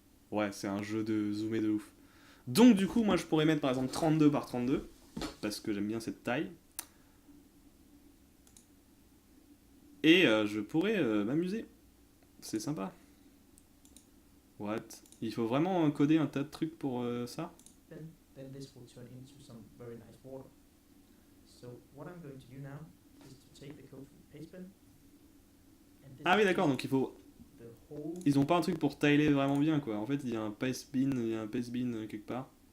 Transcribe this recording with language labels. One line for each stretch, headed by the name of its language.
French: Ouais, c'est un jeu de zoomé de ouf. Donc du coup, moi je pourrais mettre par exemple 32 par 32, parce que j'aime bien cette taille. Et je pourrais m'amuser. C'est sympa.
English: What?
French: Il faut vraiment coder un tas de trucs pour ça?
English: Then this will turn into some very nice border. So what I'm going to do now is to take the code from the paste bin.
French: Ah oui d'accord, donc il faut... Ils ont pas un truc pour tiler vraiment bien quoi. En fait il y a un paste bin, quelque part.